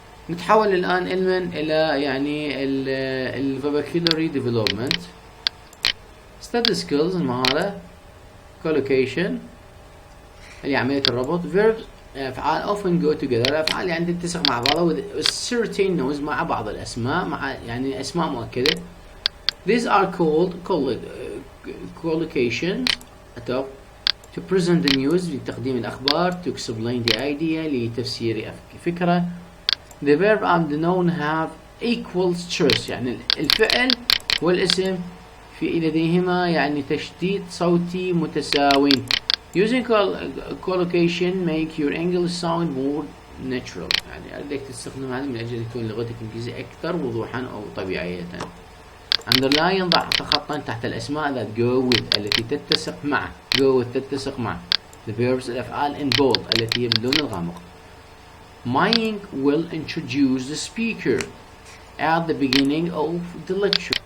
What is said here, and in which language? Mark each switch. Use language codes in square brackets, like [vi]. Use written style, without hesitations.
[ar] نتحول الآن علما إلى يعني ال [en] vocabulary development study skills [ar] المهارة collocation اللي عملية الربط verbs أفعال [en] often go together [ar] الأفعال يعني تتسق مع بعضها [en] with certain nouns [ar] مع بعض الأسماء مع يعني أسماء مؤكدة. [en] These are called collocations to present the news [ar] لتقديم الأخبار [en] to explain the idea [ar] لتفسير فكرة. [en] The verb and the noun have equal stress [ar] يعني الفعل والاسم في لديهما يعني تشديد صوتي متساوي. [en] Using collocation make your English sound more natural [ar] يعني أردك تستخدم هذا من أجل تكون لغتك الإنجليزية أكثر وضوحا أو طبيعية. Underline ضع خطا تحت الأسماء [en] that go with [ar] التي تتسق مع go with تتسق مع [en] the verbs [ar] الأفعال [en] in bold [ar] التي هي باللون الغامق. [en] Mine will introduce the speaker at the beginning of the lecture.